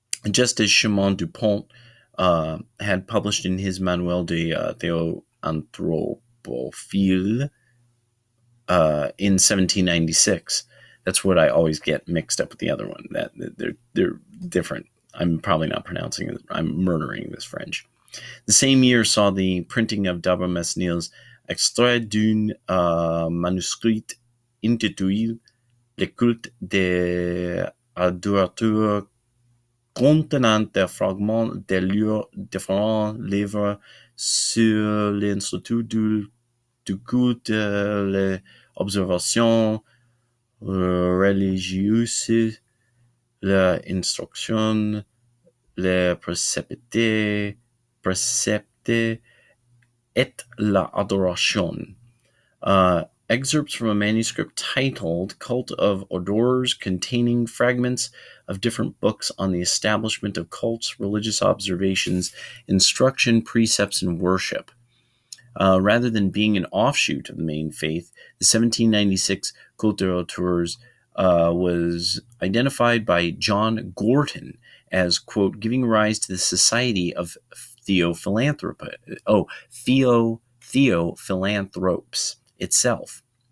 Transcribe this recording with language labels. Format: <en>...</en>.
<en>Just as Chemin Dupont had published in his Manuel de Theoanthropophile in 1796. That's what I always get mixed up with the other one. That they're different. I'm probably not pronouncing it. I'm murdering this French. The same year saw the printing of D'Aubemesnil's Extrait d'un manuscrit intitulé Le culte des adorateurs,</en> <fr>contenant des fragments de leurs différents livres sur l'institut du culte, les observations religieuses, l'instruction, les préceptes et l'adoration.</fr> <en>Excerpts from a manuscript titled Cult of Odors, containing fragments of different books on the establishment of cults, religious observations, instruction, precepts, and worship. Rather than being an offshoot of the main faith, the 1796 Culte d'Auteurs was identified by John Gorton as, quote, giving rise to the Society of Theophilanthropes itself.</en>